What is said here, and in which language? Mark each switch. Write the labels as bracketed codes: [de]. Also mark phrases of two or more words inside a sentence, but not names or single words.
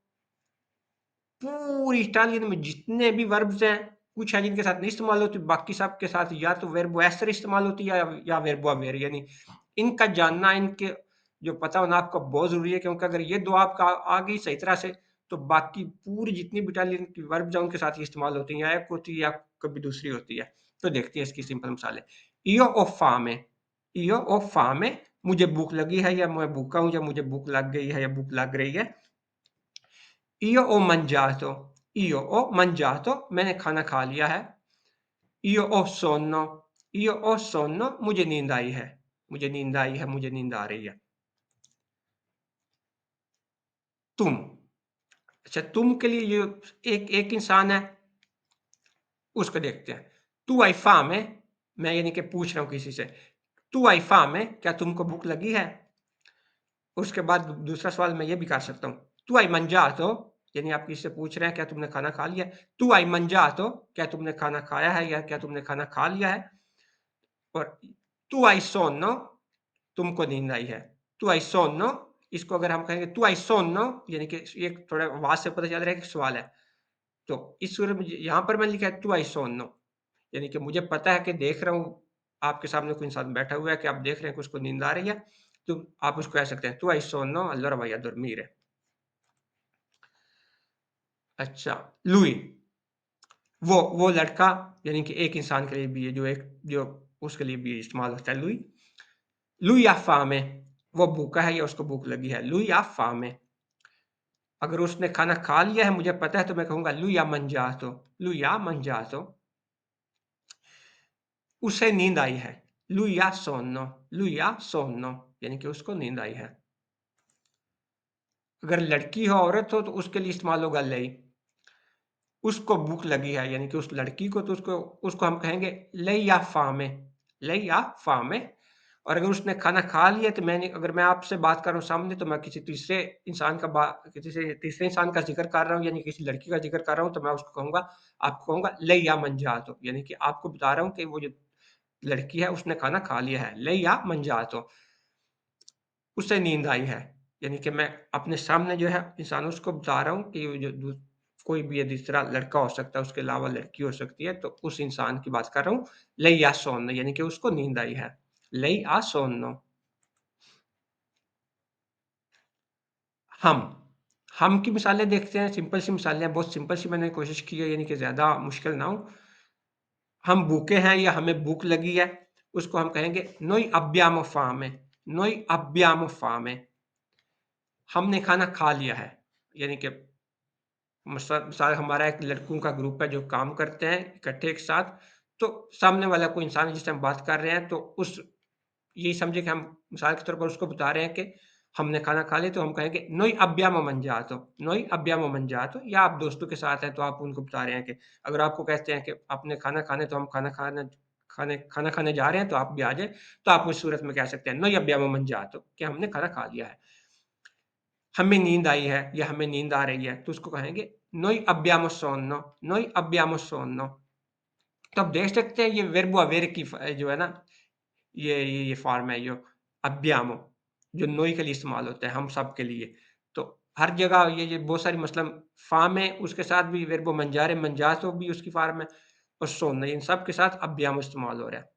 [hi] पूरी इटालियन में जितने भी वर्ब्स हैं, कुछ है जिनके साथ नहीं इस्तेमाल होती, बाकी सब के साथ या तो [it] verbo essere [hi] इस्तेमाल होती है या [it] verbo avere, [hi] यानी इनका जानना, इनके जो पता होना आपका बहुत ज़रूरी है, क्योंकि अगर ये दो आपका आ गई सही तरह से, तो बाकी पूरी जितनी भी इटालियन की वर्ब्स हैं उनके साथ ही इस्तेमाल होती हैं, या एक होती है या कभी दूसरी होती है। तो देखते हैं इसकी सिंपल मिसालें। [it] io ho fame, io ho fame, [hi] मुझे भूख लगी है या मैं भूखा हूँ, या मुझे भूख लग गई है या भूख लग रही है। [it] io ho mangiato, [hi] मैंने खाना खा लिया है। [it] io ho sonno, [hi] मुझे नींद आई है, मुझे नींद आई है, मुझे नींद आ रही है। तुम, अच्छा तुम के लिए ये एक एक इंसान है, उसको देखते हैं। [it] tu hai fame, [hi] मैं यानी कि पूछ रहा हूँ किसी से, [it] tu hai fame, [hi] क्या तुमको भूख लगी है। उसके बाद दूसरा सवाल मैं ये भी कर सकता हूँ, [it] tu hai mangiato, [hi] यानी आप किसी से पूछ रहे हैं क्या तुमने खाना खा लिया। [it] tu hai mangiato, [hi] क्या तुमने खाना खाया है या क्या तुमने खाना खा लिया है। [it] और tu hai sonno, [hi] तुमको नींद आई है। [it] tu hai sonno, [hi] इसको अगर हम कहेंगे [it] tu hai sonno, [hi] यानी कि ये थोड़ा आवाज से पता चल रहा है कि सवाल है, तो इस सूरत में यहाँ पर मैंने लिखा है [it] tu hai sonno, [hi] यानी कि मुझे पता है कि देख रहा हूँ आपके सामने कोई इंसान बैठा हुआ है कि आप देख रहे हैं कि उसको नींद आ रही है, तो आप उसको कह सकते हैं, [it] "Tu hai sonno? Allora vai a dormire." [hi] अच्छा, lui वो लड़का यानी कि एक इंसान के लिए भी है जो उसके लिए भी इस्तेमाल होता है lui. [it] Lui ha fame, [hi] वो भूखा है या उसको भूख लगी है। [it] Lui ha fame. [hi] अगर उसने खाना खा लिया है, मुझे पता है तो मैं कहूँगा [it] lui ha mangiato, lui ha mangiato. [hi] उसे नींद आई है। [it] Lui ha sonno, lui ha sonno [hi] यानी कि उसको नींद आई है। अगर लड़की हो, औरत हो तो उसके लिए इस्तेमाल होगा lei. उसको भूख लगी है यानी कि उस लड़की को तो उसको उसको हम कहेंगे [it] lei ha fame, lei ha fame. [hi] और अगर उसने खाना खा लिया तो अगर मैं आपसे बात कर रहा हूँ सामने तो मैं किसी तीसरे इंसान का किसी से तीसरे इंसान का ज़िक्र कर रहा हूँ यानी किसी लड़की का ज़िक्र कर रहा हूँ तो मैं उसको कहूँगा आपको कहूँगा [it] lei ha mangiato [hi] यानी कि आपको बता रहा हूँ कि वो जो लड़की है उसने खाना खा लिया है। [it] lei ha mangiato. [hi] उसे नींद आई है। यानी कि मैं अपने सामने जो है इंसान उसको बता रहा हूँ कि वो जो कोई भी ये दूसरा लड़का हो सकता है, उसके अलावा लड़की हो सकती है, तो उस इंसान की बात कर रहा हूँ। [it] lei ha sonno [hi] यानी कि उसको नींद आई है। [it] lei ha sonno. [hi] हम। हम की मिसालें देखते हैं, सिंपल सी मिसालें हैं, बहुत सिंपल सी मैंने कोशिश की है यानी कि ज़्यादा मुश्किल ना हो। हम भूखे हैं या हमें भूख लगी है, उसको हम कहेंगे [it] noi abbiamo fame, noi abbiamo fame. [hi] हमने खाना खा लिया है, यानी कि मिसाल हमारा एक लड़कों का ग्रुप है जो काम करते हैं इकट्ठे एक साथ, तो सामने वाला कोई इंसान है जिससे हम बात कर रहे हैं तो यही समझिए कि हम मिसाल के तौर पर उसको बता रहे हैं कि हमने खाना खा लिया तो हम कहेंगे [it] "Noi abbiamo mangiato, noi abbiamo mangiato" [hi] या आप दोस्तों के साथ हैं तो आप उनको बता रहे हैं कि अगर आपको कहते हैं कि आपने खाना खाने तो हम खाना खाने जा रहे हैं तो आप भी आ जाएँ, तो आप उस सूरत में कह सकते हैं [it] "Noi abbiamo mangiato" [hi] कि हमने खाना खा लिया है। हमें नींद आई है या हमें नींद आ रही है तो उसको कहेंगे [it] "Noi abbiamo sonno, noi abbiamo sonno." [hi] तो आप देख सकते हैं ये वर्ब अवेयर की जो है ना ये फ़ॉर्म है जो अब्बियामो, जो नोई के लिए इस्तेमाल होता है, हम सब के लिए। तो हर जगह ये बहुत सारी मसलन फ़ॉर्म है, उसके साथ भी वर्ब [it] mangiare mangiato [hi] भी उसकी फ़ॉर्म है और सोन इन सब के साथ अब्बियामो इस्तेमाल हो रहा है।